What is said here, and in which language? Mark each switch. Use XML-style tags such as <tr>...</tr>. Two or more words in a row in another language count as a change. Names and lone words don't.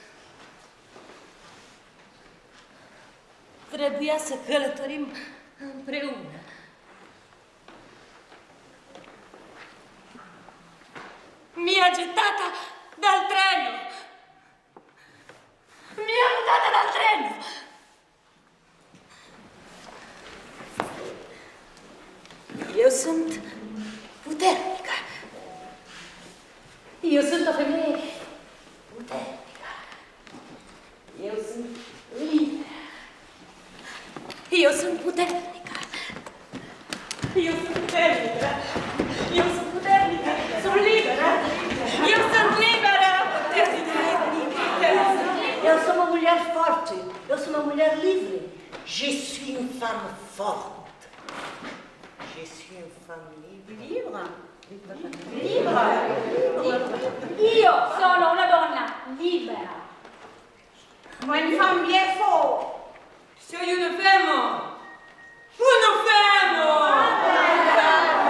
<ro>Trebuia să călătorim împreună.</ro> <it>Mi-a gettata dal treno! Mi-a buttata dal treno!</it> <ro>Eu sunt puternică. Eu sunt o femeie puternică. Eu sunt liberă. Eu sunt puternică. Eu sunt puternică. Eu sunt puternică. Sunt liberă. Eu sunt liberă.</ro> <pt>Eu sou uma mulher forte. Eu sou uma mulher livre.</pt> <fr>Je suis une femme forte. Je suis une femme libre. Libre?</fr> <it>Io sono una donna libera.</it> <fr>Moi, une femme bien forte.</fr> <es>Soy una femme. Una femme.</es>